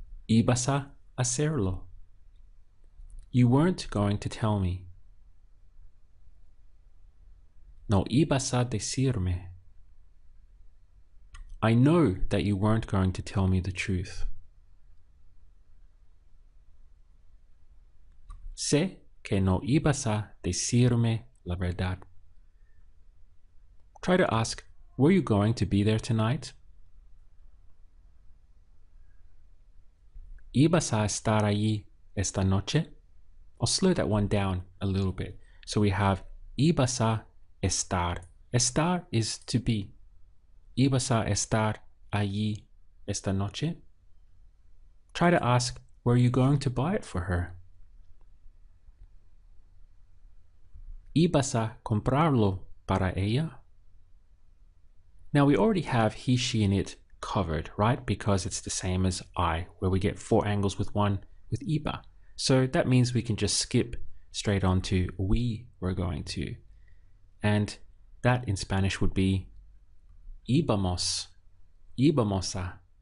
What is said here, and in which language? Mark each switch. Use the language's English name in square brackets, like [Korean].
[Spanish] Ibas a hacerlo. [English] You weren't going to tell me. [Spanish] No ibas a decirme. [English] I know that you weren't going to tell me the truth. [Spanish] Sé que no ibas a decirme la verdad. [English] Try to ask, were you going to be there tonight? [Spanish] ¿Ibas a estar allí esta noche? [English] I'll slow that one down a little bit. So we have [Spanish] ibas a estar. [English] Estar is to be. [Spanish] ¿Ibas a estar allí esta noche? [English] Try to ask, were you going to buy it for her? [Spanish] ¿Ibas a comprarlo para ella? [English] Now we already have he, she, and it covered, right? Because it's the same as I, where we get 4 angles with 1 with iba. So that means we can just skip straight on to we were going to. And that in Spanish would be [Spanish] íbamos, íbamos a.